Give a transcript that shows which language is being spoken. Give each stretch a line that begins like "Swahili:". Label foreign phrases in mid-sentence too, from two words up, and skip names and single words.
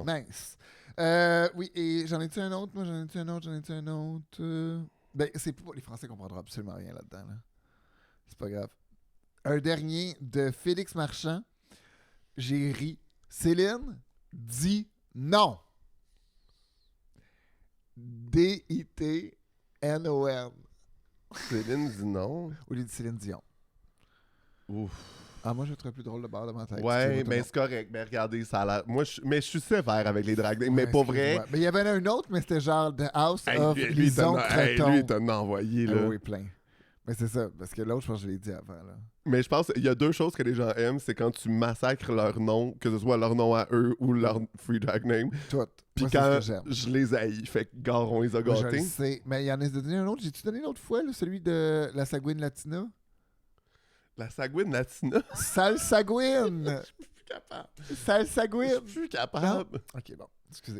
French: Mince. Oui, et j'en ai-tu un autre? Moi, j'en ai-tu un autre? Ben, c'est pas... Les Français comprendront absolument rien là-dedans. Là. C'est pas grave. Un dernier de Félix Marchand. J'ai ri. Céline dit non. D-I-T-N-O-N. Céline dit non. Au lieu de Céline Dion. Ouf. Ah, moi, je trouve plus drôle le bar de ma tête. Ouais, mais c'est correct. Mais regardez, ça a l'air... Moi, mais je suis sévère avec les
English: drag names.
French: Mais Ouais, pour vrai... excuse-moi. Mais il y avait un autre, mais c'était genre The House Hey, of lui, Lison Creton. lui, il t'en a envoyé, là. Ah oui, plein. Mais c'est ça, parce que l'autre, je pense que je l'ai dit avant. Là. Mais je pense qu'il y a deux choses que les gens aiment, c'est quand tu massacres leur nom, que ce soit leur nom à eux ou leur
English: free drag name.
French: Tout. Puis Moi, quand c'est ce que je les haïs, fait que Garon les a moi, je gâtés. le sais. Mais il y en a donné un autre. J'ai-tu donné l'autre fois, là, celui de la Sagouine Latina? La Sagouine Latina. Sale Sagouine! Je suis plus capable. Sale Je Sagouine! suis plus capable. Ok, bon, excusez.